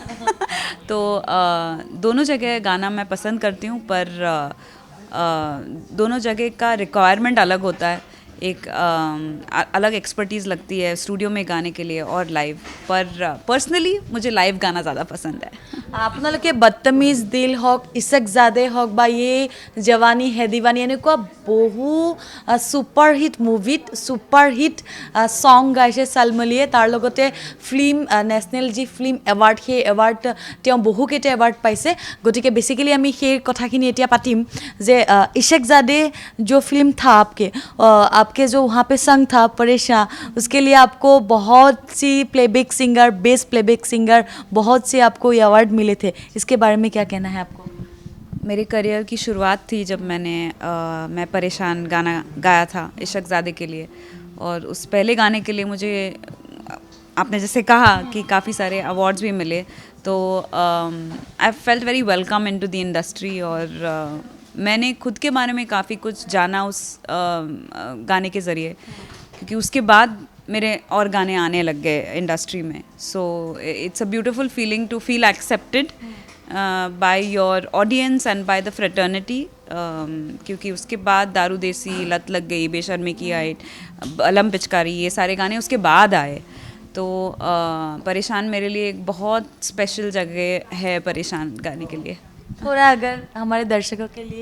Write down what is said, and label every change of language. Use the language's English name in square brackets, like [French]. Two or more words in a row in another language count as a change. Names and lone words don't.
[Hindi] तो दोनों जगह गाना मैं पसंद करती हूँ, पर दोनों जगह का रिक्वायरमेंट अलग होता है। एक अलग एक्सपर्टीज़ लगती है स्टूडियो में गाने के लिए और लाइव, पर पर्सनली मुझे लाइव गाना ज़्यादा पसंद है। [Assamese] আপোনালোকে বদতমিজ দিল হওক, ইছকজাদে হওক বা এই জৱানী হে দিৱানী এনেকুৱা বহু ছুপাৰহিট মুভিত ছুপাৰহিট ছং গাইছে শালমালীয়ে। তাৰ লগতে ফিল্ম নেশ্যনেল যি ফিল্ম এৱাৰ্ড, সেই এৱাৰ্ড তেওঁ বহুকেইটা এৱাৰ্ড পাইছে। গতিকে বেচিকেলি আমি সেই কথাখিনি এতিয়া পাতিম যে [Hindi] ইছকজাদে जो फिल्म था आपके जो वहाँ पे संग था परेशान, उसके लिए आपको बहुत सी [English] playback singer, best playback singer, [Hindi] बहुत से आपको ये अवार्ड मिले थे। इसके बारे में क्या कहना है आपको? मेरे करियर की शुरुआत थी जब मैं परेशान गाना गाया था इशकजादे के लिए, और उस पहले गाने के लिए मुझे आपने जैसे कहा कि काफ़ी सारे अवार्ड्स भी मिले। तो [English] I felt very welcome into the industry, [Hindi] और मैंने खुद के बारे में काफ़ी कुछ जाना उस गाने के ज़रिए, क्योंकि उसके बाद मेरे और गाने आने लग गए इंडस्ट्री में। [English] So it's a beautiful feeling to feel accepted by your audience and by the fraternity. [Hindi] क्योंकि उसके बाद दारू देसी, लत लग गई, बेशर्मी की आइट, अलम पिचकारी, ये सारे गाने उसके बाद आए। तो परेशान मेरे लिए एक बहुत स्पेशल जगह है परेशान गाने के लिए। थोड़ा अगर हमारे दर्शकों के लिए